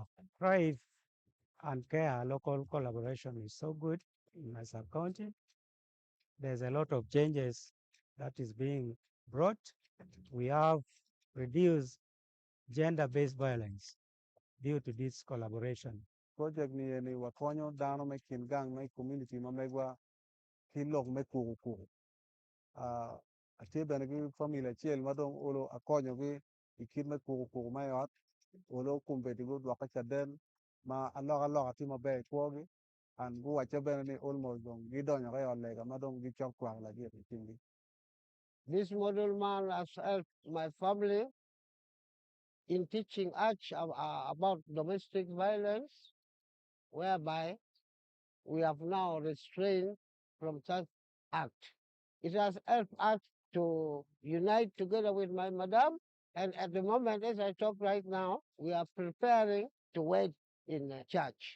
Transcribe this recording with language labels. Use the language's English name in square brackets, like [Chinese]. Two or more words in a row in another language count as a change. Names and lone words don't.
[English] Thrive and care local collaboration is so good in my sub-county. There's a lot of changes that is being brought. We have reduced gender-based violence due to this collaboration. [Acoli] Project ni wakonyo dano me kin gang me community ma megwa kin lok me kuku. Atie bene gi family chiel madong olo akonyo gi ikit me kuku ma yot olo kumbeti go dwaka chaden ma aloga ti mabe twogi and go wacha bene ni almost dong gidonyo ga yolega madong gi chok twang la gi tindi. [English] This model man has helped my family in teaching us about domestic violence, whereby we have now restrained from such act. It has helped us to unite together with my madam, and at the moment, as I talk right now, we are preparing to wed in church.